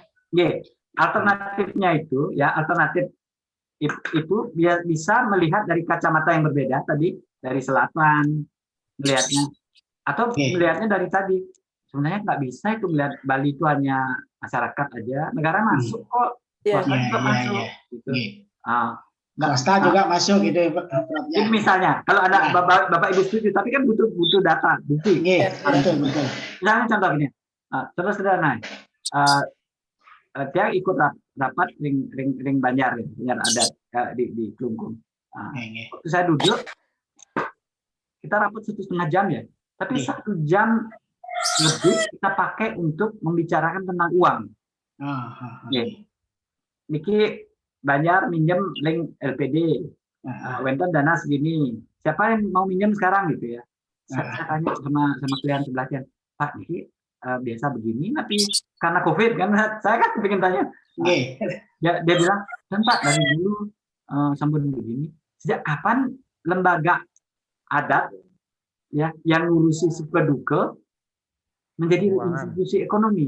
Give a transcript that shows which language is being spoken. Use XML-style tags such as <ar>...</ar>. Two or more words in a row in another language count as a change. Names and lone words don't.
<id>Ya, alternatifnya itu ya alternatif itu bisa melihat dari kacamata yang berbeda tadi dari selatan, melihatnya, atau melihatnya dari tadi sebenarnya nggak bisa itu melihat Bali itu hanya masyarakat aja, negara masuk kok, swasta juga masuk, gitu. Swasta juga masuk gitu, Ini misalnya, kalau ada bapak ibu setuju, tapi kan butuh data, bukti. Betul. Misalnya contoh gini, contoh sederhana, dia ikut rapat ring Banjar adat di Kelungkung. Waktu saya duduk, kita rapat 1,5 jam ya, tapi 1 jam lebih kita pakai untuk membicarakan tentang uang. Niki Banjar minjem link LPD, Wenten dana segini, siapa yang mau minjem sekarang gitu ya? Saya tanya sama klien sebelahnya, Pak Niki biasa begini, tapi karena COVID kan, saya kan pengen tanya. Dia bilang, kan Pak dari dulu sampai begini, sejak kapan lembaga adat ya yang ngurusi suka duka menjadi institusi ekonomi?</id>